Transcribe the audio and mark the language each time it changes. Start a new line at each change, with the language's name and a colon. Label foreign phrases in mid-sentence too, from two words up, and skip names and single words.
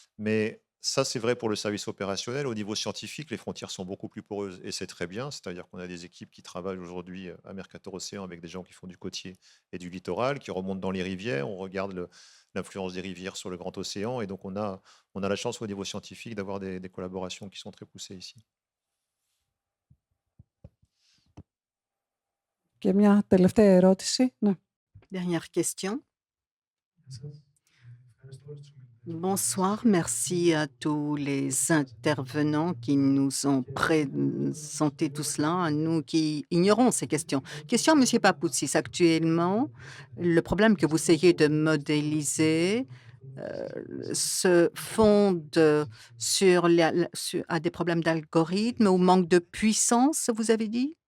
French: Mais Ça, c'est vrai pour le service opérationnel. Au niveau scientifique, les frontières sont beaucoup plus poreuses et c'est très bien. C'est-à-dire qu'on a des équipes qui travaillent aujourd'hui à Mercator Océan avec des gens qui font du côtier et du littoral, qui remontent dans les rivières. On regarde l'influence des rivières sur le grand océan. Et donc, on a la chance au niveau scientifique d'avoir des collaborations qui sont très poussées ici.
Greek: Και μια τελευταία ερώτηση. Ναι.
French: Dernière question. Bonsoir, merci à tous les intervenants qui nous ont présenté tout cela, à nous qui ignorons ces questions. Question à M. Papoutsis. Actuellement, le problème que vous essayez de modéliser se fonde à des problèmes d'algorithme ou manque de puissance, vous avez dit?